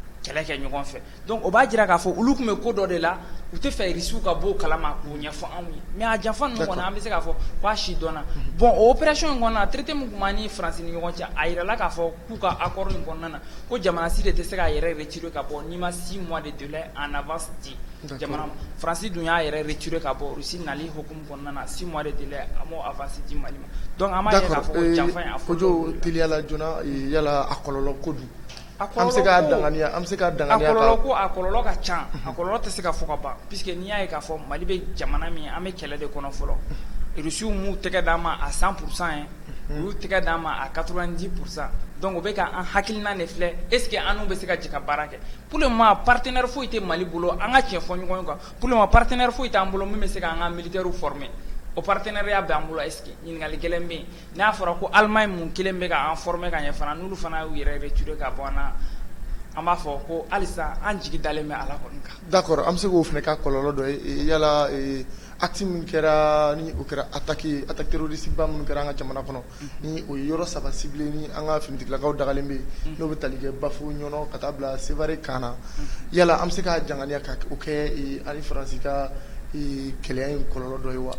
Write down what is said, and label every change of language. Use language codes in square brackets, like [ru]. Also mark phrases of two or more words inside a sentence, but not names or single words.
[bm] kɛlɛ kɛ ɲɔgɔn fɛ donc o b'a jira k'a fɔ olu tun bɛ ko dɔ de la u tɛ fɛ Rusiw ka bɔ o kalama k'o ɲɛfɔ anw ye mais a janfa ninnu kɔni an bɛ se k'a fɔ k'a si dɔnna bon o opération in kɔnɔna traité min tun b'an ni Faransi ni ɲɔgɔn cɛ a yirala k'a fɔ k'u ka accord in kɔnɔna na ko jamana si de tɛ se k'a yɛrɛ retirer ka bɔ n'i ma [fr] 6 mois de délai en avance [bm] di jamana Faransi dun y'a yɛrɛ retirer ka bɔ Rusi nali hukumu kɔnɔna na [fr] 6 mois de délai [bm] a m'o avance di Mali ma donc an b'a ye k'a fɔ janfa in a fɔ Kojo teliyala joona yala a kɔlɔlɔ ko dun an bɛ se k'a danganiya a kɔlɔlɔ ka ca a kɔlɔlɔ tɛ se ka fɔ ka ban puisque n'i y'a ye k'a fɔ Mali bɛ jamana min an bɛ kɛlɛ de kɔnɔ fɔlɔ Rusiw m'u tɛgɛ d'an ma à 100% ye u y'u tɛgɛ d'an ma à 90% donc o bɛ ka an hakilina de filɛ est ce que an n'u bɛ se ka jɛ ka baara kɛ [fr] pour le moment partenaire [bm] foyi tɛ Mali bolo an ka tiɲɛ fɔ ɲɔgɔn ye quoi [fr] pour le moment partenaire [bm] foyi t'an bolo min bɛ se k'an ka [fr] militaires former [bm] o partenariat b'an bolo [fr] est ce que [bm] ɲininkali gɛlɛn bɛ yen n'a fɔra ko Allemagne mun kelen bɛ k'an former ka ɲɛ fana n'olu fana y'u yɛrɛ retirer ka bɔ an na an b'a fɔ ko halisa an jigi dalen bɛ Ala kɔni kan. D'accord an bɛ se k'o fana ka kɔlɔlɔ dɔ ye yala acte min kɛra ni o kɛra [fr] attaque terroriste [bm] ba minnu kɛra an ka jamana kɔnɔ ni o ye yɔrɔ saba ciblé ni an ka finitigilakaw dagalen bɛ yen n'o bɛ tali kɛ Bafu-Ɲɔnɔ ka taa bila Sévaré camp na yala an bɛ se ka janganiya ka o kɛ ani Faransi ka kɛlɛya in kɔlɔlɔ dɔ ye wa